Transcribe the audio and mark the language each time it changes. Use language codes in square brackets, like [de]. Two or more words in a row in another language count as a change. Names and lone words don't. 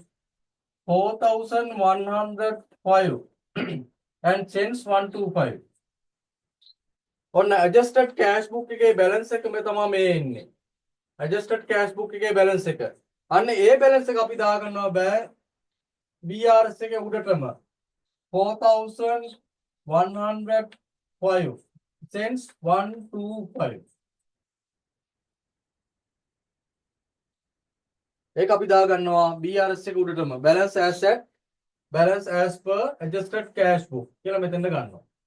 [si] 4105 and cents 125 ඔන්න [en] adjusted cash book [si] එකේ බැලන්ස් එක මේ තමයි මේ එන්නේ [en] adjusted cash book [si] එකේ බැලන්ස් එක අන්න ඒ බැලන්ස් එක අපි දාගන්නවා බෑ BRS එකේ උඩටම 4105 cents 125 ඒක අපි දාගන්නවා BRS එක උඩටම [en] balance as at balance as per adjusted cash book [si] කියලා මෙතෙන්ද ගන්නවා